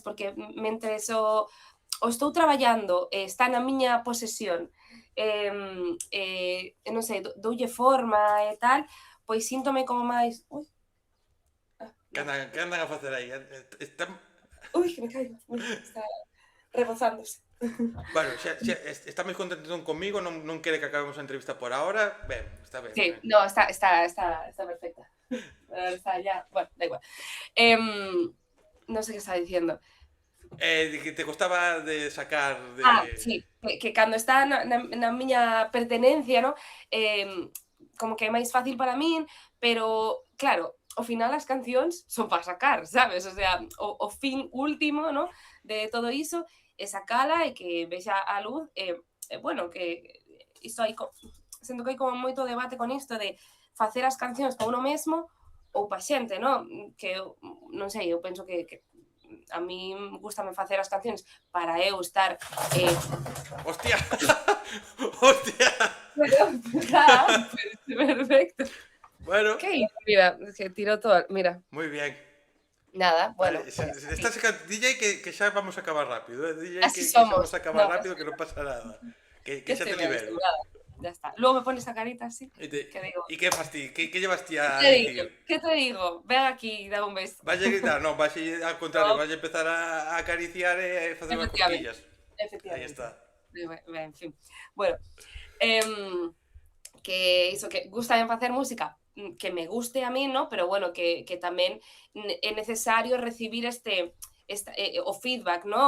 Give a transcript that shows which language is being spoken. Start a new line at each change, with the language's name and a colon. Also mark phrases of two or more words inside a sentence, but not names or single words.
Galician: Porque mentres o estou traballando, está na miña posesión, non sei, doulle forma e tal, pois síntome como máis ui, nada, Que andan a facer aí? Están...
Spanish: ui, que me caigo, mira, está rebozándose.
Galician: Bueno, está máis contento entón comigo, non quere que acabemos a entrevista
Spanish: por ahora.
Galician: Ben, está ben, Sí, ben. no,
Spanish: está perfecta. Está ya, bueno, da igual. No sé qué estaba diciendo.
Galician: De que te costaba de sacar Sí, que cando está na miña pertenencia, ¿no? Como que é máis fácil para min, pero claro, ao final as cancións son para sacar, sabes? O sea, o fin último, ¿no? De todo iso é sacala e que vexa a luz, bueno, que isto hai sento que hai como moito debate con isto de facer as cancións para uno mesmo ou pa xente, ¿no? Que eu, non sei, eu penso que a mí gustame facer as cancións para eu estar
Spanish: ¡Hostia! ¡Hostia! perfecto. Bueno, ¿Qué hizo? Mira, se tiró todo. Mira,
Galician: moi bien. nada, bueno, Vale, pues está sacando, DJ que xa vamos a acabar rápido, DJ
Spanish: así
Galician: que xa vamos somos. a acabar No, rápido que non pasa nada. Que
Spanish: yo
Galician: xa
Spanish: estoy te bien
Galician: libero.
Spanish: acostumbrada. Ya está. Luego me pones esa carita así, que digo,
Galician: E que fas ti? Que llevas ti
Spanish: ¿qué a te digo?
Galician: dicir?
Spanish: ¿Qué te digo? Ven aquí y dame un beso.
Galician: Vais a gritar? Non, vais a,
Spanish: al contrario,
Galician: No, vais a empezar a acariciar e facer unhas efectivamente, cosquillas. Aí efectivamente. está. En fin. Bueno, que iso, que gusta facer música, que me guste a mí, ¿no? Pero bueno, que tamén é necesario recibir o feedback, ¿no?